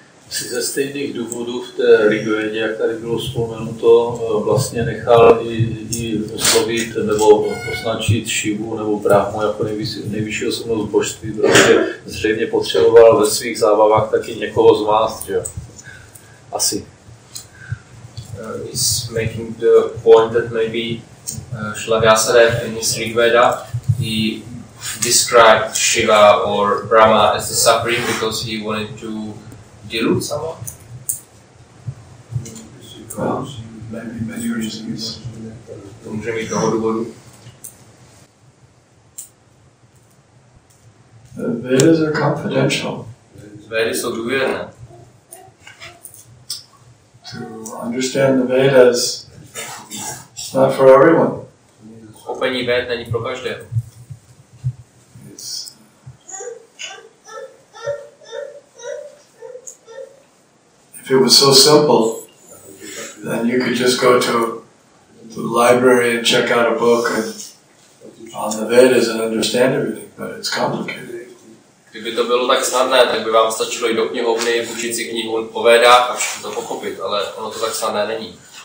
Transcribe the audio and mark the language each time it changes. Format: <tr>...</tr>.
<cs>Si ze stejných důvodů v té Rigvédě, jak tady bylo vzpomenuto, vlastně nechal i oslovit nebo označit Šivu nebo Brahmu jako nejvyšší osobnost božství, protože zřejmě potřeboval ve svých zábavách taky někoho z vás, že jo? Asi.</cs> <en>He's making the point that maybe Srila Vyasadeva in his Rigveda, he described Shiva or Brahma as the suffering because he wanted to delude someone? Well, maybe many reasons.</en> <cs>To může mít mnoho důvodů.</cs> <en>The Vedas are confidential.</en> <cs>Védy jsou důvěrné.</cs> <en>To understand the Vedas, it's not for everyone.</en> <cs>Pochopení véd není pro každého.</cs> <en>If it was so simple, then you could just go to the library and check out a book on the Vedas and understand everything, but it's complicated.</en> <cs>Kdyby to bylo tak snadné, tak by vám stačilo jít do knihovny, učit si knihu o Védách a všechno to pochopit, ale ono to tak snadné není.</cs>